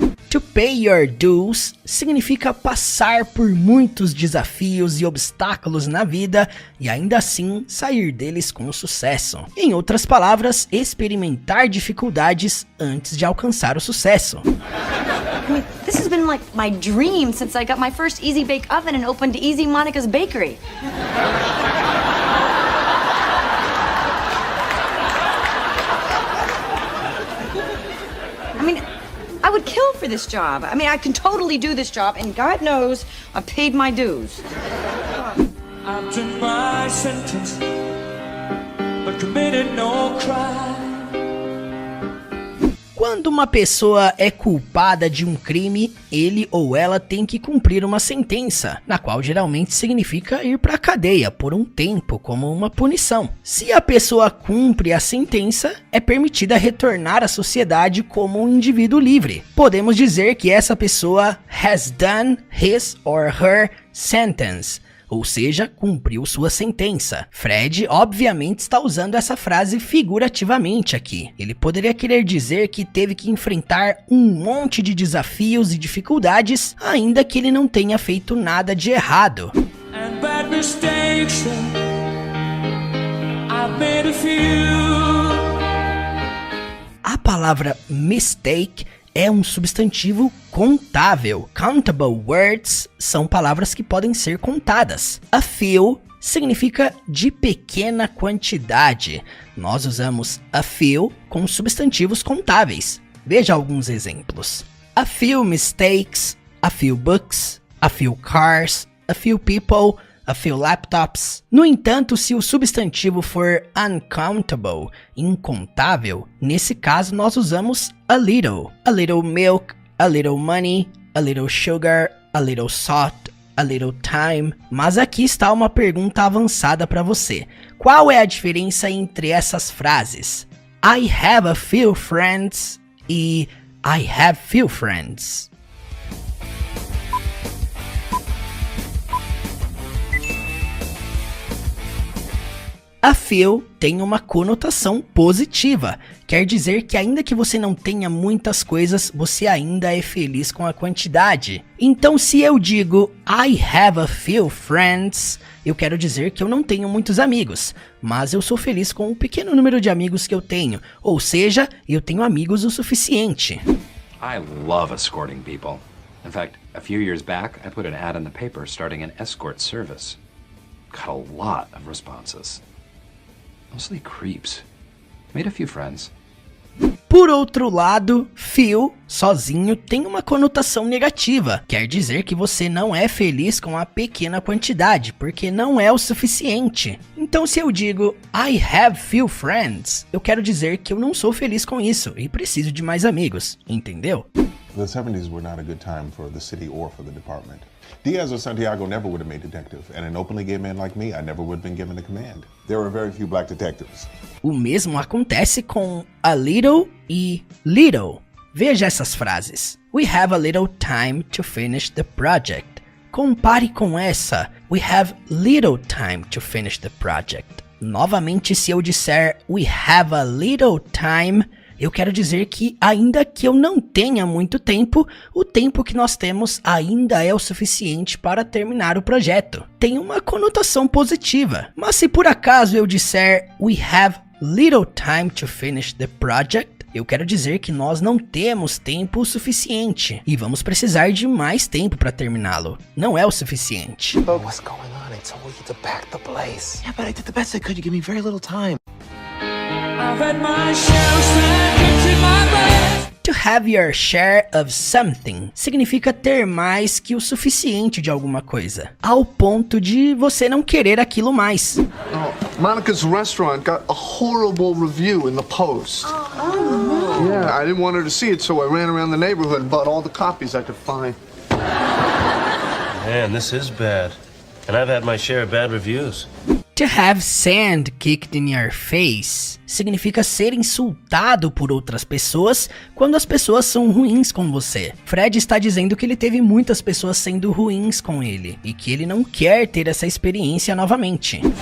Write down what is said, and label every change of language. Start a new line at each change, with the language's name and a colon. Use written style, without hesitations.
English: To pay your dues
Portuguese: significa passar por muitos desafios e obstáculos na vida e ainda assim sair deles com sucesso. Em outras palavras, experimentar dificuldades antes de alcançar o sucesso.
English: I mean, this has been like my dream since I got my first Easy Bake Oven and opened Easy Monica's Bakery. I mean, I would kill for this job. I mean, I can totally do this job, and God knows I've paid my dues. I've done my sentence, but committed no crime.
Portuguese: Quando uma pessoa é culpada de um crime, ele ou ela tem que cumprir uma sentença, na qual geralmente significa ir para a cadeia por um tempo como uma punição. Se a pessoa cumpre a sentença, é permitida retornar à sociedade como um indivíduo livre. Podemos dizer que essa pessoa
English: has done his or her sentence,
Portuguese: ou seja, cumpriu sua sentença. Fred obviamente está usando essa frase figurativamente aqui. Ele poderia querer dizer que teve que enfrentar um monte de desafios e dificuldades, ainda que ele não tenha feito nada de errado.
English: And bad mistakes, I've made a few.
Portuguese: A palavra mistake é um substantivo contável.
English: Countable words
Portuguese: são palavras que podem ser contadas. A few significa de pequena quantidade. Nós usamos a few com substantivos contáveis. Veja alguns exemplos.
English: A few mistakes, a few books, a few cars, a few people, a few laptops.
Portuguese: No entanto, se o substantivo for uncountable, incontável, nesse caso nós usamos
English: a little milk, a little money, a little sugar, a little salt, a little time.
Portuguese: Mas aqui está uma pergunta avançada para você. Qual é a diferença entre essas frases?
English: I have a few friends e I have few friends.
Portuguese: A few tem uma conotação positiva, quer dizer que ainda que você não tenha muitas coisas, você ainda é feliz com a quantidade. Então se eu digo
English: I have a few friends,
Portuguese: eu quero dizer que eu não tenho muitos amigos, mas eu sou feliz com o pequeno número de amigos que eu tenho, ou seja, eu tenho amigos o suficiente.
English: I love escorting people. In fact, a few years back, I put an ad in the paper starting an escort service. Got a lot of responses. Mostly creeps. Made a few friends.
Portuguese: Por outro lado, few, sozinho, tem uma conotação negativa. Quer dizer que você não é feliz com a pequena quantidade, porque não é o suficiente. Então se eu digo
English: I have few friends,
Portuguese: eu quero dizer que eu não sou feliz com isso e preciso de mais amigos, entendeu?
English: The 70s were not a good time for the city or for the department. Diaz or Santiago never would have made detective, and an openly gay man like me, I never would have been given the command. There were very few black detectives.
Portuguese: O mesmo acontece com a little e little. Veja essas frases.
English: We have a little time to finish the project.
Portuguese: Compare com essa.
English: We have little time to finish the project.
Portuguese: Novamente, se eu disser
English: we have a little time,
Portuguese: eu quero dizer que, ainda que eu não tenha muito tempo, o tempo que nós temos ainda é o suficiente para terminar o projeto. Tem uma conotação positiva. Mas se por acaso eu disser
English: we have little time to finish the project,
Portuguese: eu quero dizer que nós não temos tempo suficiente e vamos precisar de mais tempo para terminá-lo. Não é o suficiente.
English: What's going on? I told you to back the place. Yeah, but I did the best I could. You give me very little time. I've had my share of seconds in my bed. To have your share of something
Portuguese: significa ter mais que o suficiente de alguma coisa, ao ponto de você não querer aquilo mais.
English: Monica's restaurant got a horrible review in the Post. Oh. Yeah, I didn't want her to see it, so I ran around the neighborhood and bought all the copies I could find. Man, this is bad. And I've had my share of bad reviews. To have sand kicked in your face
Portuguese: significa ser insultado por outras pessoas quando as pessoas são ruins com você. Fred está dizendo que ele teve muitas pessoas sendo ruins com ele e que ele não quer ter essa experiência novamente.